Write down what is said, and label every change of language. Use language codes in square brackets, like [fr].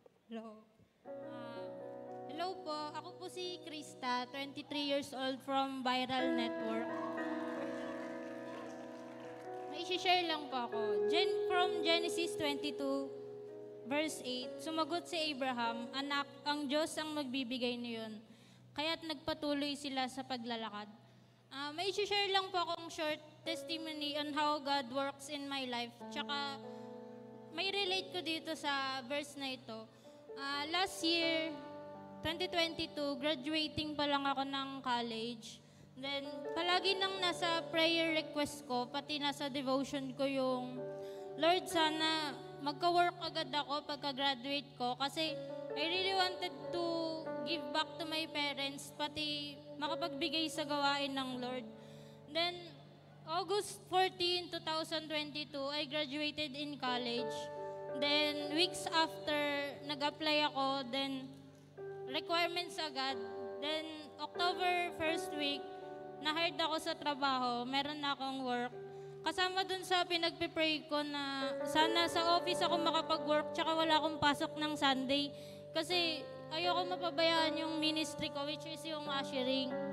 [tl] Hello. Hello po. Ako po si Krista, [en] 23 years old from [tl] Viral Network. May share lang po ako. From Genesis 22, verse 8, sumagot si Abraham, "Anak, ang Diyos ang magbibigay niyon." Kaya't nagpatuloy sila sa paglalakad. May share lang po akong [en] short testimony on how God works in my life. [tl] Tsaka may relate ko dito sa verse na ito. Last year, 2022, graduating pa lang ako ng college. Then, palagi nang nasa prayer request ko, pati nasa devotion ko yung, Lord, sana magka-work agad ako pagka-graduate ko kasi [en] I really wanted to give back to my parents, [tl] pati makapagbigay sa gawain ng Lord. [en] Then, August 14, 2022, I graduated in college. [tl] Then, weeks after, nag-apply ako. Then, requirements agad. Then, October 1st week, na-hired ako sa trabaho. Meron na akong work. Kasama dun sa pinagpipray ko na sana sa office ako makapag-work tsaka wala akong pasok ng Sunday. Kasi ayoko mapabayaan yung ministry ko, [en] which is [tl] yung ushering.